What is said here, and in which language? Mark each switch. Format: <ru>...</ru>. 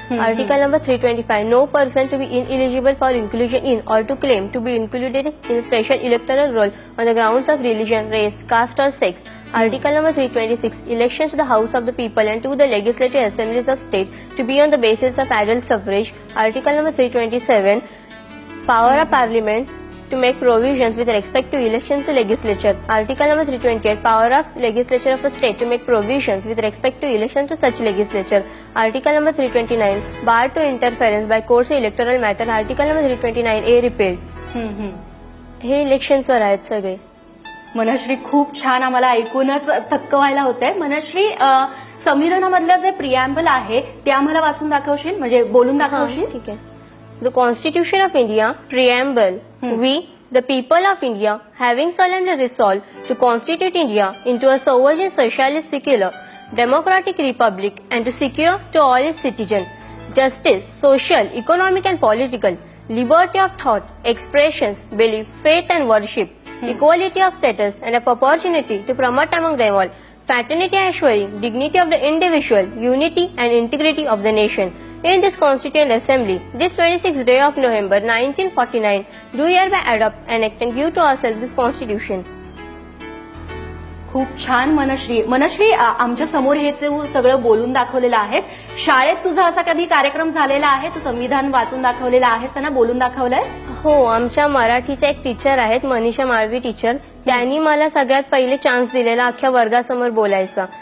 <en>Article number 325, no person to be ineligible for inclusion in or to claim to be included in special electoral roll on the grounds of religion, race, caste और sex. Article number 326, elections to the House of the People and to the Legislative Assemblies of State to be on the basis of adult suffrage. Article number 327, power of Parliament to make provisions with respect to elections to legislature. Article number 328, power of legislature of a state to make provisions with respect to elections to such legislature. Article number 329, bar to interference by courts of electoral matter. Article number 329A repealed.</en> <mr>हे elections वर आहेत सगळे. मनश्री, खूप छान. आम्हाला ऐकूनच थक्क व्हायला होतंय. मनश्री, संविधानामधलं जे प्रिॲम्बल आहे ते आम्हाला वाचून दाखवशील, म्हणजे बोलून दाखवशील? ठीक आहे.</mr> <en>The constitution of India preamble. We the people of India, having solemnly resolved to constitute India into a sovereign, socialist, secular, democratic republic, and to secure to all its citizens justice, social, economic, and political liberty of thought, expressions, belief, faith, and worship, equality of status, and of opportunity to promote among them all fraternity, assuring dignity of the individual, unity and integrity of the nation. In this Constituent Assembly, this 26th day of November 1949, do hereby adopt and act and give to ourselves this Constitution.</en> <mr>खूप छान मनश्री. मनश्री, आमच्या समोर हे तू सगळं बोलून दाखवलेलं आहेस. शाळेत तुझा असा कधी कार्यक्रम झालेला आहे? तू संविधान वाचून दाखवलेलं आहेस, त्यांना बोलून दाखवलंयस? हो, आमच्या मराठीच्या एक टीचर आहेत, मनीषा माळवी टीचर. त्यांनी मला सगळ्यात पहिले चान्स दिलेला अख्ख्या वर्गासमोर बोलायचा.</mr>